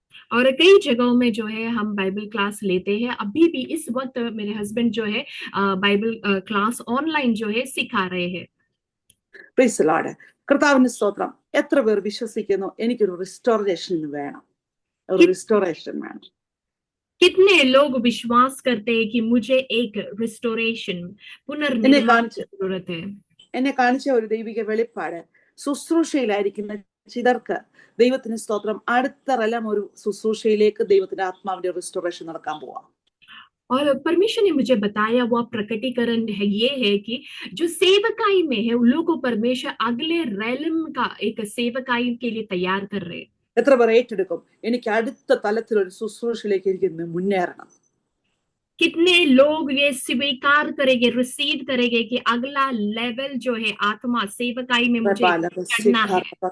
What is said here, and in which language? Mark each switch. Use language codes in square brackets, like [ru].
[hi] और कई जगहों में जो है हम बाइबल क्लास लेते हैं। अभी भी इस वक्त मेरे हस्बैंड जो है बाइबल क्लास ऑनलाइन जो है सिखा रहे हैं। [en] Praise the Lord. [ml] കർത്താവിന്റെ സ്തോത്രം. എത്ര പേർ വിശ്വസിക്കുന്നു എനിക്കൊരു റിസ്റ്റോറേഷൻ വേണം, ഒരു റിസ്റ്റോറേഷൻ വേണം? [hi] कितने लोग विश्वास करते हैं कि मुझे एक रिस्टोरेशन पुनर्निर्माण की जरूरत है? [ml] എന്നെ കാണിച്ച ഒരു ദൈവിക വെളിപ്പാട്, ശുശ്രൂഷയിലായിരിക്കുന്ന ചിലർക്ക് ദൈവത്തിന് സ്തോത്രം അടുത്ത റലം ഒരു ശുശ്രൂഷയിലേക്ക് ദൈവത്തിന്റെ ആത്മാവിന്റെ റിസ്റ്റോറേഷൻ നടക്കാൻ പോവാം. [hi] और परमेश्वर ने मुझे बताया वो प्रकटीकरण है ये है कि जो सेवकाई में है उन लोगों को परमेश्वर अगले रैलम का एक सेवकाई के लिए तैयार कर रहे हैं। [ml] എത്ര പേർ ഏറ്റെടുക്കും എനിക്ക് അടുത്ത തലത്തിൽ ഒരു ശുശ്രൂഷയിലേക്ക് എനിക്ക് മുന്നേറണം? [hi] कितने लोग ये स्वीकार करेंगे, रिसीव करेंगे कि अगला लेवल जो है आत्मा सेवकाई में मुझे चढ़ना है।